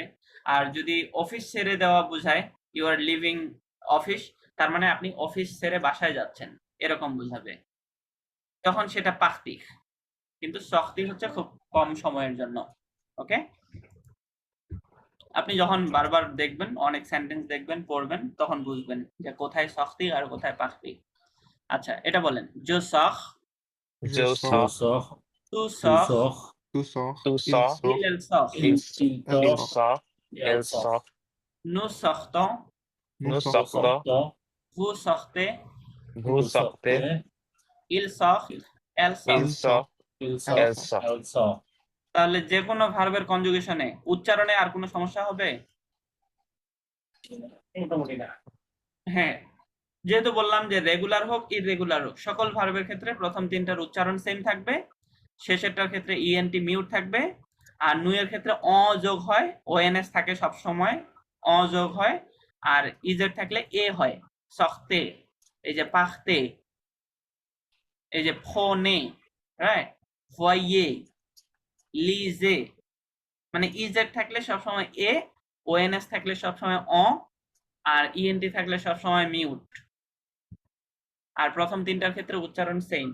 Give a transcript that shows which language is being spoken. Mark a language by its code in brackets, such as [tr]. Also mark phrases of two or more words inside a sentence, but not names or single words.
[bn] আর যদি অফিস ছেড়ে দেওয়া বোঝায়, [en] you are leaving office, [bn] তার মানে আপনি অফিস ছেড়ে বাসায় যাচ্ছেন এরকম বুঝাবে, তখন সেটা পাস্তিক। কিন্তু শক্তি হচ্ছে খুব কম সময়ের জন্য। ওকে, আপনি যখন বারবার দেখবেন, অনেক সেন্টেন্স দেখবেন, পড়বেন, তখন বুঝবেন যে কোথায় শক্তি আর কোথায় পাস্তিক। আচ্ছা, এটা বলেন, [fr] je sors, Je Je sors, sors, তু Tu সখ, sors, tu sors, tu il sors, sort, il sort, il, il elle il sort, sort, sort, et elle elle sort. sort, nous sortons, nous nous Nous sortons, sortons, sortons, vous sortez, vous vous sortez, sortez, ils sortent, elles il sortent। il sort, sort, il elle sort, elle sort. sort. elle sort. [bn] তাহলে যে কোনো ভার্বের কনজুগেশনে উচ্চারণে আর কোনো সমস্যা হবে? মোটামুটি না। হ্যাঁ, যেহেতু বললাম যে রেগুলার হোক ইররেগুলার হোক, সকল ভার্বের ক্ষেত্রে প্রথম তিনটার উচ্চারণ সেম থাকবে, শেষেরটার ক্ষেত্রে ইএনটি মিউট থাকবে, আর নুয়ের ক্ষেত্রে অ যোগ হয়, ওএনএস থাকে সব সময়, অ যোগ হয়, আর ইজের থাকলে এ হয়, সখতে, এই যে পাখতে, এই যে ফোনে, রাইট, ফয়ে, লিজে, মানে ইজেড থাকলে সবসময় এ, ওএনএস থাকলে সবসময় অ, আর ইএনটি থাকলে সবসময় মিউট, আর প্রথম তিনটার ক্ষেত্রে উচ্চারণ সেম।